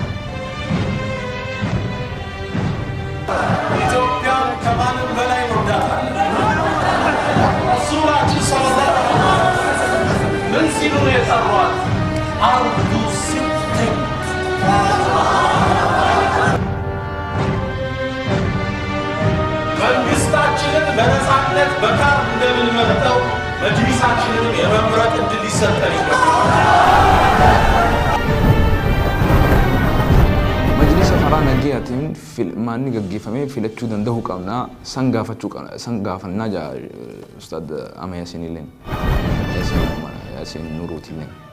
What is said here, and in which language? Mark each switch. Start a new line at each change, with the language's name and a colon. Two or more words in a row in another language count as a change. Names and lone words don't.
Amharic: ኢትዮጵያ ከማንም በላይ ወዳታለሁ። ረሱላችን
Arabic: صلى الله عليه وسلم
Amharic: ምን ሲሉ ነው የጠሯት? አርዱ ሲድቅ መንግስታችንን በነፃነት በካርድ እንደምንመርጠው መጅሊሳችንን የመምረጥ እድል ሊሰጠን ይገባል።
Oromo: Majlisa karaa nagayaatiin filmaanni gaggeeffamee filachuu danda'uu qabna. San gaafachuu qabna. San gaafannaa jaa Ustaad Ama Yaasiin illeen Yaasiin Nuuruuti illeen.